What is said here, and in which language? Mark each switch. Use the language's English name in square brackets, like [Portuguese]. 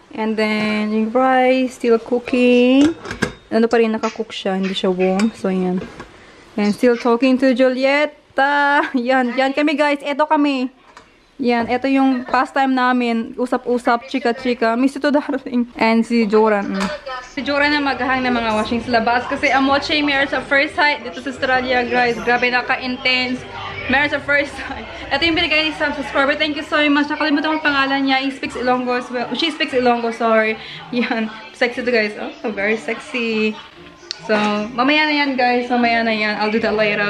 [English] And then yung rice still cooking. [Filipino] Ano pa rin, nakakook siya. Hindi siya warm. So yan. [English] And still talking to Julieta. [Filipino] Yan kami guys. Ito kami. Yan, ito yung pastime namin. Usap-usap, chika-chika. Miss ito darling. And si Joran. Si Joran na maghahang ng mga washing sa labas. Kasi [English] I'm watching [Filipino] Marriage at First Sight dito sa Australia, guys. Grabe, naka-intense. Marriage at First Sight. Ito yung binigay ni Sam subscriber. [English] Thank you so much. [Filipino] Nakalimutan ko ang pangalan niya. [English] He speaks Ilonggo as well. She speaks Ilonggo, sorry. Yan. Sexy to guys. Oh, very sexy. So, [Filipino] mamaya na yan guys. Mamaya na yan. [English] I'll do that later.